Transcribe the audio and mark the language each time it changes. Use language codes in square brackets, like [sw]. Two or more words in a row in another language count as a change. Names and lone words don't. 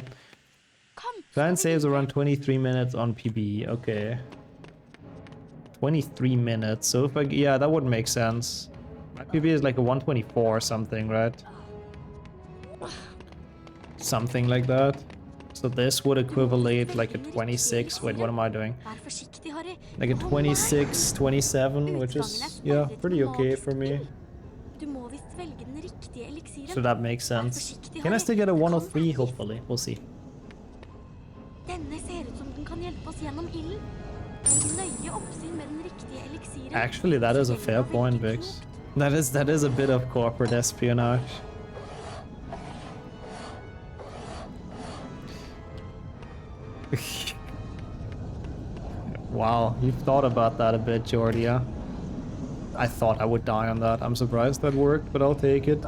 [en] Client saves around 23 minutes on PB, okay. 23 minutes, so if yeah, that would make sense. My PB is like a 124 or something, right? Something like that. So this would equivalent like a 26. Wait, what am I doing? [no] Vær forsiktig, Harry. [en] Like a 26, 27, which is, yeah, pretty okay for me. [no] Du må visst velge den riktige eliksiren. [en] So that makes sense. Can I still get a 103? Hopefully. We'll see. [no] Denne ser ut som den kan hjelpe oss gjennom ilden. Hold nøye oppsyn med den riktige eliksiren. [en] Actually, that is a fair point, Bix. That is a bit of corporate espionage. Wow, you've thought about that a bit, Jordia. I thought I would die on that. I'm surprised that worked, but I'll take it.